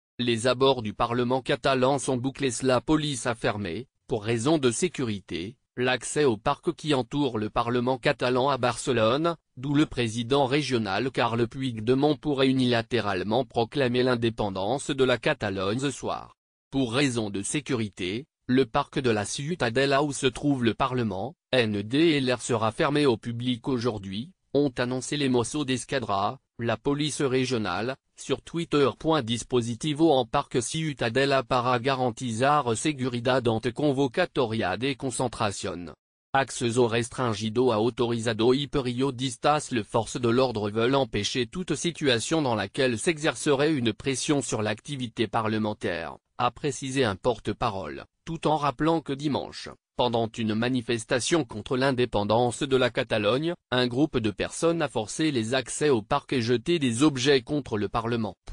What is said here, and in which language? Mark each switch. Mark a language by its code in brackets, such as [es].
[fr] Les abords du Parlement catalan sont bouclés. La police a fermé, pour raison de sécurité, l'accès au parc qui entoure le Parlement catalan à Barcelone, d'où le président régional Carles Puigdemont pourrait unilatéralement proclamer l'indépendance de la Catalogne ce soir. Pour raison de sécurité, le parc de la Ciutadella où se trouve le Parlement, NDLR sera fermé au public aujourd'hui, ont annoncé les Mossos d'Esquadra, la police régionale, sur Twitter. [es] Dispositivo en parc Ciutadella para garantizar seguridad ante convocatoria de concentración. Acceso restringido a autorizado y periodistas. [fr] Les forces de l'ordre veulent empêcher toute situation dans laquelle s'exercerait une pression sur l'activité parlementaire, a précisé un porte-parole, tout en rappelant que dimanche, pendant une manifestation contre l'indépendance de la Catalogne, un groupe de personnes a forcé les accès au parc et jeté des objets contre le Parlement.